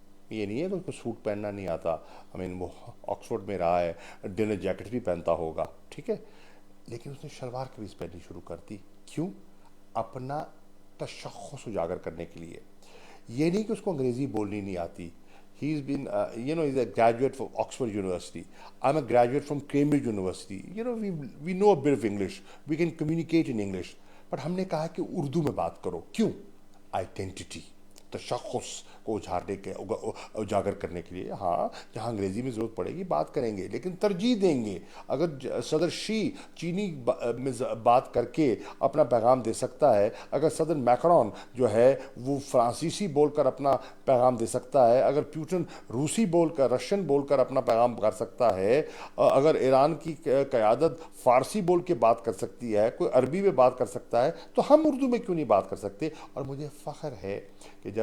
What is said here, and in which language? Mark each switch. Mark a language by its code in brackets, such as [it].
[ur] یہ نہیں ہے کہ اس کو سوٹ پہننا نہیں آتا، وہ آکسفورڈ میں رہا ہے، ڈنر جیکٹ بھی پہنتا ہوگا، ٹھیک ہے، لیکن اس نے شلوار قمیض پہننی شروع کر دی. کیوں؟ اپنا تشخص اجاگر کرنے کے لیے. یہ نہیں کہ اس کو انگریزی بولنی نہیں آتی. [en] He's been, he's a graduate from Oxford University. I'm a graduate from Cambridge University. We know a bit of English. We can communicate in English. But [ur] ہم نے کہا کہ اردو میں بات کرو. کیوں؟ آئیڈینٹی، تشخص کو اجاگر کرنے کے لیے. ہاں، جہاں انگریزی میں ضرورت پڑے گی بات کریں گے، لیکن ترجیح دیں گے. اگر صدر شی چینی میں بات کر کے اپنا پیغام دے سکتا ہے، اگر صدر میکرون جو ہے وہ فرانسیسی بول کر اپنا پیغام دے سکتا ہے، اگر پیوٹن روسی بول کر، رشین بول کر اپنا پیغام کر سکتا ہے، اگر ایران کی قیادت فارسی بول کے بات کر سکتی ہے، کوئی عربی میں بات کر سکتا ہے، تو ہم اردو میں کیوں نہیں بات کر سکتے؟ اور مجھے فخر ہے کہ جب